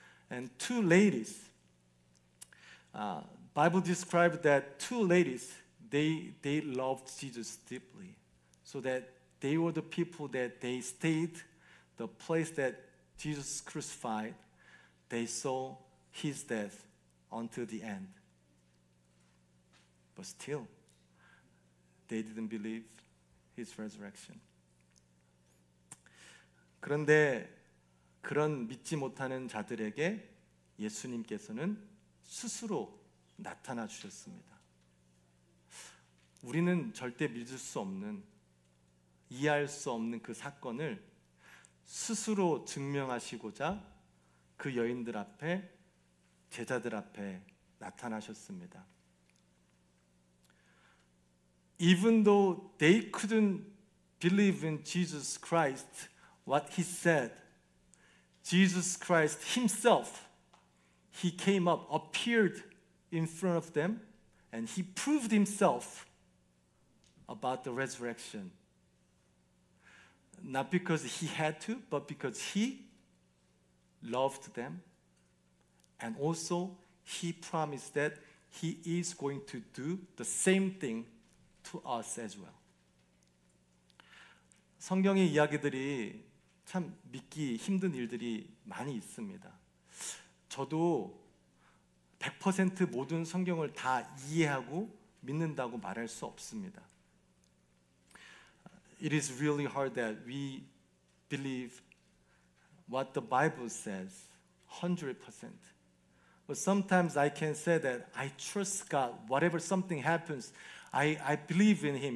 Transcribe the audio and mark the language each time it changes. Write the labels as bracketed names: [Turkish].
[English] And 2 ladies, Bible described that 2 ladies, they loved Jesus deeply, so that they were the people that they stayed the place that Jesus crucified. They saw his death until the end. But still, they didn't believe his resurrection. [Korean] 그런데 그런 믿지 못하는 자들에게 예수님께서는 스스로 나타나 주셨습니다. 우리는 절대 믿을 수 없는, 이해할 수 없는 그 사건을 스스로 증명하시고자 그 여인들 앞에, 제자들 앞에 나타나셨습니다. [English] Even though they couldn't believe in Jesus Christ, what he said, Jesus Christ himself, he came up, appeared in front of them, and he proved himself about the resurrection. Not because he had to, but because he loved them, and also he promised that he is going to do the same thing to us as well. [Korean] 성경의 이야기들이 참 믿기 힘든 일들이 많이 있습니다. 저도 100% 모든 성경을 다 이해하고 믿는다고 말할 수 없습니다. [English] It is really hard that we believe what the Bible says 100%. But sometimes I can say that I trust God. Whatever something happens, I believe in Him.